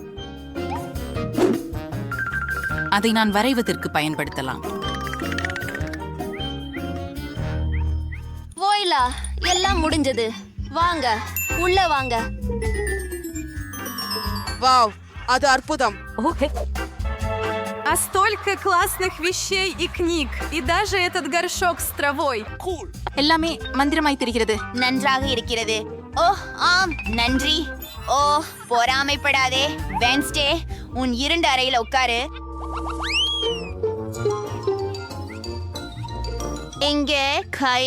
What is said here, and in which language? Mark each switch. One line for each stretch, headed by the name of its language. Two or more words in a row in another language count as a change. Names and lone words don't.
Tamil: அதை நான் வரைவதற்கு பயன்படுத்தலாம். ஓய்லா, எல்லாம் முடிஞ்சது. வாங்க, உள்ள வாங்க. வாவ், அது அற்புதம்.
Russian: А столько классных вещей и книг. И даже этот горшок с травой.
Tamil: எல்லாமே மந்திரமாய் தெரிகிறது. நன்றாக இருக்கிறது. ஓ, ஆம், நன்றி. ஓ, பொறாமைப்படாதே. வென்ஸ்டே, உன் இருண்ட அறையில உட்காரு. இங்கே கை.